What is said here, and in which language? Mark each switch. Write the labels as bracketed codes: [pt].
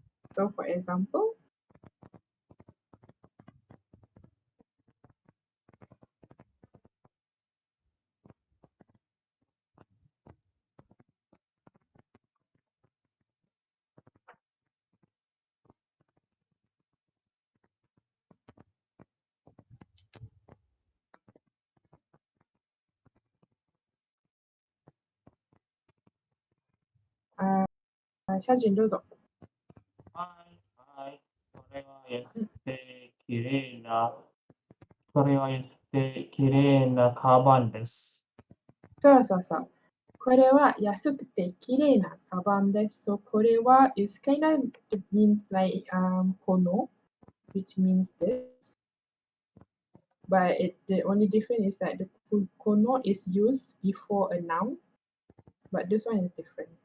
[en] So for example, Shajin, [ja] どうぞ。はいはい。これは安くて綺麗な、これは安くて綺麗なカバンです。そうそうそう。これは安くて綺麗なカバンです。 [en] So これは is kind of means like kono, which means this. But the only difference is that the kono is used before a noun, but this one is different.